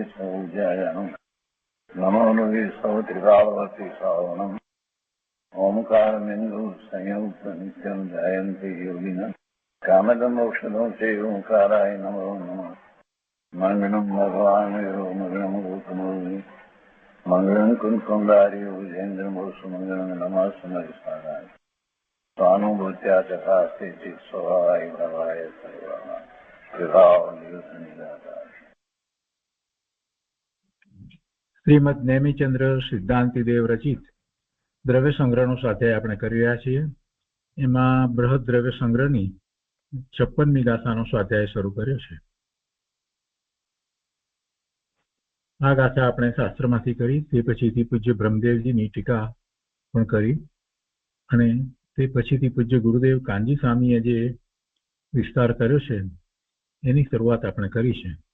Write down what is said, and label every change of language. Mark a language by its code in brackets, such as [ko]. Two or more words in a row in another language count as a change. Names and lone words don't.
[sa] સૌજયાણમ નમો લોહે સૌત્રિકાળવતી શ્રાવણમ ઓમકારમિંદુ સંયુક્ત નિત્યમ જયંતિ યોગિન કામદમોક્ષદો છે ઓંકારાય નમો નમઃ મંગળમ ભગવાન મંગળમ ગૌતમોર્મિ મંગળમ કુંકુંદારી વિજેન્દ્રમોષ મંગળમ નમઃ સમરિસારાય स्वानुभूत्या चकास्ते चित् स्वभावाय भवाय सर्वः विभाव निरुद्ध निराकार। [gu] શ્રીમદ નેમિચંદ્ર સિદ્ધાંતિદેવ રચિત દ્રવ્ય સંગ્રહનો સ્વાધ્યાય આપણે કરી રહ્યા છીએ. એમાં બૃહદ દ્રવ્ય સંગ્રહની 56મી ગાથાનો સ્વાધ્યાય શરૂ કર્યો છે. આ ગાથા આપણે શાસ્ત્રમાંથી કરી, તે પછીથી પૂજ્ય બ્રહ્મદેવજીની ટીકા પણ કરી, અને તે પછીથી પૂજ્ય ગુરુદેવ કાનજી સ્વામીએ જે વિસ્તાર કર્યો છે એની શરૂઆત આપણે કરી છે.